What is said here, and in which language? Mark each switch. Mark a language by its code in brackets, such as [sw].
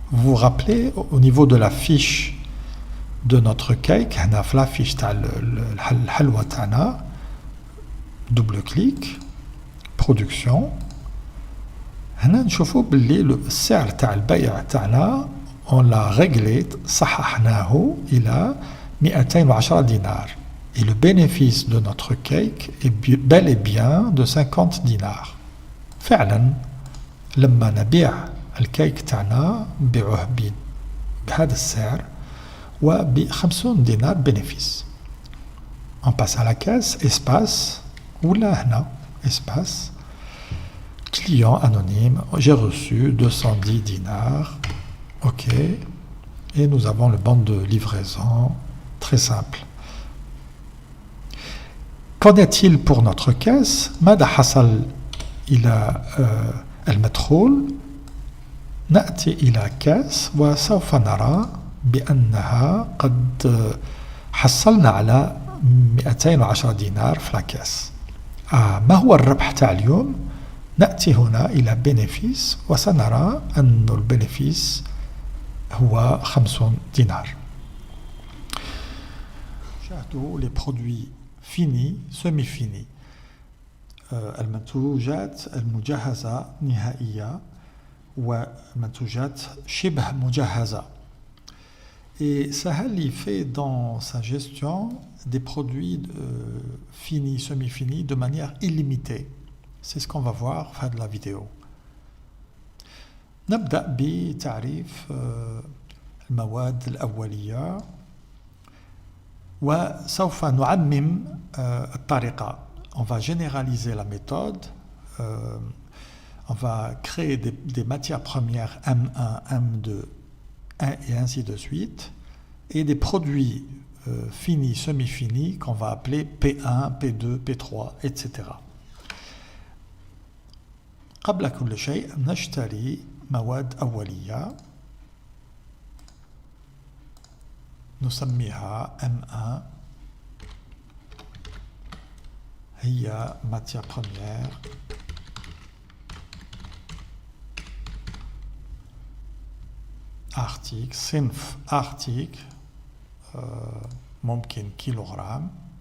[fr] Vous vous rappelez, au niveau de la fiche de notre cake, on a la fiche le halwa tana, double clic, production. On a le سعر تاع البيع تاعنا, on l'a réglé, صححناه إلى 210 dinars. Et le bénéfice de notre cake est bel et bien de 50 dinars. [ar] فعلا لما نبيع الكيك تاعنا نبيعوه بهذا السعر وب50 دينار bénéfice. [fr] On passe à la caisse, espace, [ar] ولا هنا [fr] espace, client anonyme, j'ai reçu 210 dinars, ok, et nous avons le bon de livraison, très simple. Qu'en est-il pour notre caisse? [ar] ماذا حصل إلى المدخول؟ نأتي إلى كاس وسوف نرى بأنها قد حصلنا على 210 دينار في الكاس. ما هو الربح تاع اليوم؟ نأتي هنا إلى bénéfice وسنرى أن البينيفيس هو 50 دينار. [fr] شاهدوا les produits finis, semi-finis. [ar] المنتوجات المجهزة نهائية ومنتوجات شبه مجهزة. [fr] Et Sahel il fait dans sa gestion des produits finis, semi-finis de manière illimitée. C'est ce qu'on va voir fin de la vidéo. [ar] نبدأ بتعريف المواد الأولية وسوف نعمم الطريقة. [fr] On va généraliser la méthode. On va créer des matières premières M1, M2, 1 et ainsi de suite, et des produits finis, semi-finis qu'on va appeler P1, P2, P3, etc. [ar] قبل كل شيء نشتري مواد أولية نسميها M1 هي [fr] matière première article [ar] صنف article ممكن كيلوغرام